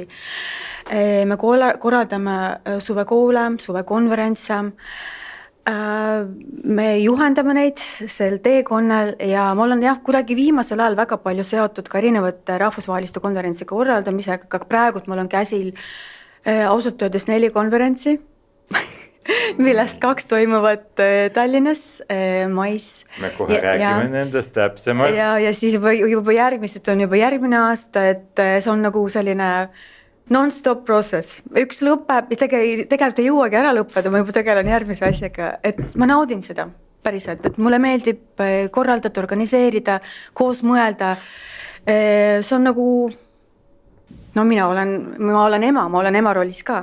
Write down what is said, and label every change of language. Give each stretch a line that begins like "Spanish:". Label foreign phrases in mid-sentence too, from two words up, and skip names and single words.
Estonian: Me korraldame suvekoole, suvekonverentse, me juhendame neid sel teekonnal ja ma olen kuidagi viimasel ajal väga palju seotud ka erinevate rahvusvaheliste konverentsi korraldamisega, ka praegult mul on käsil ausalt öeldes 4 konverentsi, millest 2 toimuvad Tallinnas mais. Me kohe räägime nendest täpsemalt. Ja siis juba järgmised on juba järgmine aasta, et see on nagu selline
English: non-stop process.
Estonian: Üks lõpeb, tegelikult ei jõuagi ära lõppeda, ma juba tegelen järgmise asjaga, et ma naudin seda päriselt, et mulle meeldib korraldada, organiseerida, koos mõelda. See on nagu, no ma olen ema, ma olen ema rollis ka.